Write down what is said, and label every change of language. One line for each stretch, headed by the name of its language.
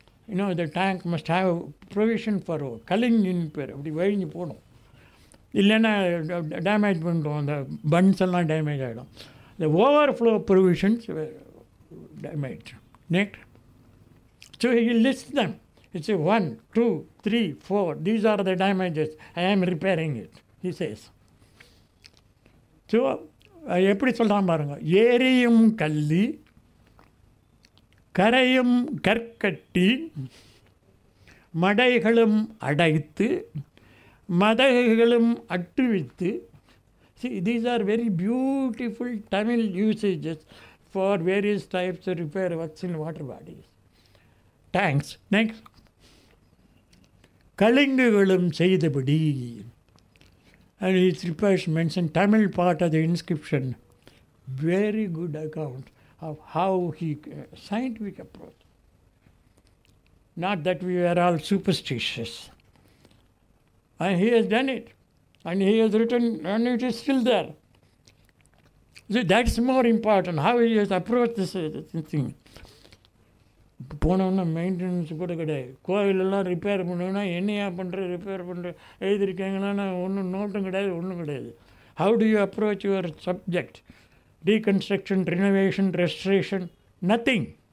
English: You know, the tank must have provision for
Tamil: கலிஞ்சின்னு பேர், அப்படி வழிஞ்சு போகணும், இல்லைன்னா டேமேஜ் பண்ணுறோம், அந்த பன்ஸ் எல்லாம் டேமேஜ் ஆகிடும்.
English: The overflow provisions were damaged. Next, so he lists them. It's 1, 2, 3, 4. These are the damages. I am repairing it, he says.
Tamil: So எப்படி சொல்கிறான் பாருங்க, ஏரியும் கல்லி கரையும் கற்கட்டி மடைகளும் அடைத்து மதகுகளும் அட்டுவித்து.
English: See, these are very beautiful Tamil usages for various types of repair works in water bodies. Tanks. Next.
Tamil: கலிங்குகளும் செய்தபடி.
English: And his repairs mentioned Tamil part of the inscription. Very good account of how he scientific approach. Not that we are all superstitious. And he has done it. And he has written, and it is still there. So that's more important, how he has approached this thing.
Tamil: போனோன்னா maintenance கூட கிடையாது. கோவிலெல்லாம் repair பண்ணணுன்னா என்னையா பண்ணுற repair பண்ணுற எழுதியிருக்காங்கன்னா ஒன்றும் நோட்டும் கிடையாது, ஒன்றும் கிடையாது.
English: How do you approach your subject? Reconstruction, renovation, restoration, nothing.